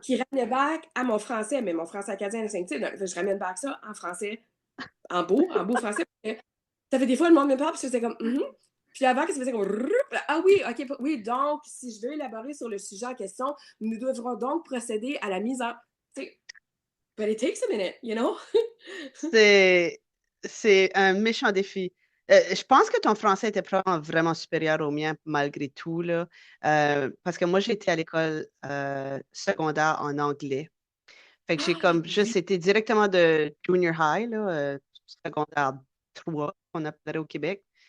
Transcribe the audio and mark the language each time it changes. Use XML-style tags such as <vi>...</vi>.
<fr>qui ramenait back à mon français, mais mon français acadien est instinctif, donc je ramène back ça en français, en beau français. Ça fait des fois, le monde me parle, puis c'était comme, Puis avant, que ça faisait comme, ah oui, ok, oui, donc, si je veux élaborer sur le sujet en question, nous devrons donc procéder à la mise en.</fr> <en>But it takes a minute, you know?</en> <fr>C'est, c'est un méchant défi. Je pense que ton français était probablement vraiment supérieur au mien malgré tout, là. Parce que moi, j'ai été à l'école secondaire en anglais. Fait que j'ai Ah, comme oui. juste été directement de junior high, là, secondaire 3 on appellerait au Québec.</fr>